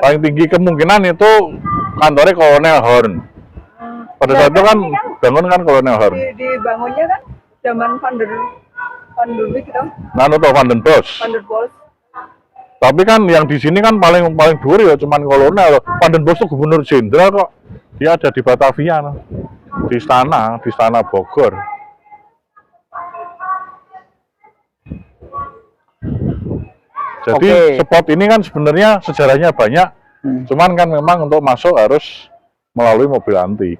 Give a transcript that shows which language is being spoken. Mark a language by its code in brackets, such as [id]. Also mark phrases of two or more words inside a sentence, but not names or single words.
[id] Paling tinggi kemungkinan itu kantornya Kolonel Horn. Pada saat itu kan bangun kan Kolonel Horn. Dibangunnya kan zaman Van der Beek gitu. Nah, itu Van den Bosch. Van der Bosch. Tapi kan yang di sini kan paling dhuwur ya cuman kolonel. Van den Bosch itu gubernur jenderal kok. Dia ada di Batavia, di istana Bogor. Jadi spot ini kan sebenarnya sejarahnya banyak, cuman kan memang untuk masuk harus melalui mobil antik.